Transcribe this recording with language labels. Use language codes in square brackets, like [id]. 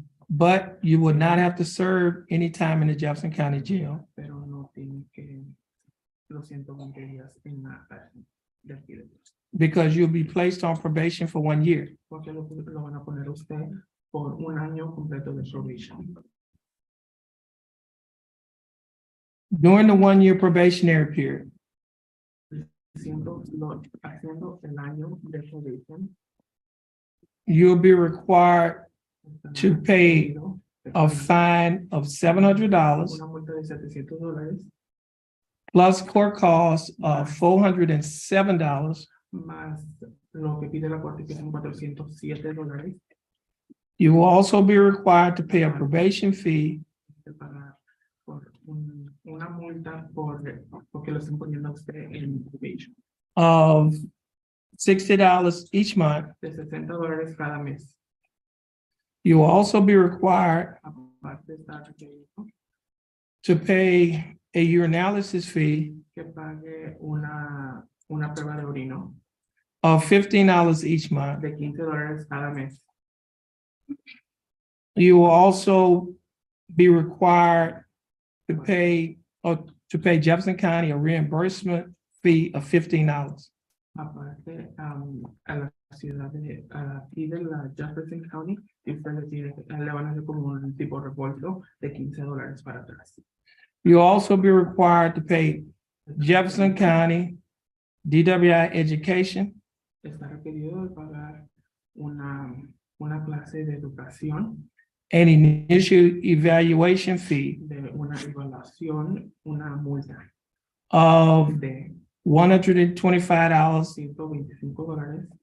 [en] but you will not have to serve any time in the Jefferson County Jail [es] pero no tiene que los 120 días en la cárcel. de aquí de Dios. [en] because you'll be placed on probation for 1 year. [es] Porque lo van a poner usted por un año completo de probation. [en] During the 1 year probationary period, [es] Haciendo el año de probation, [en] you'll be required to pay a fine of $700 [es] una multa de $700 [en] plus court costs of $407. [es] más lo que pide la corte, que son $407. [en] You will also be required to pay a probation fee [es] De pagar por una multa porque lo estén poniendo a usted en probation. [en] of $60 each month. [es] De $60 cada mes. [en] You will also be required [es] Aparte está requerido [en] to pay a urinalysis fee [es] que pague una prueba de orino [en] of $15 each month. [es] de $15 cada mes. [en] You will also be required to pay Jefferson County a reimbursement fee of $15. [es] Aparte, a la ciudad aquí de la Jefferson County, y usted le van a hacer como un tipo de reembolso de $15 para atrás. [en] You'll also be required to pay Jefferson County DWI Education [es] Está requerido de pagar una clase de educación, [en] an initial evaluation fee [es] de una evaluación, una multa [en] of [es] de [en] $125 [es] $125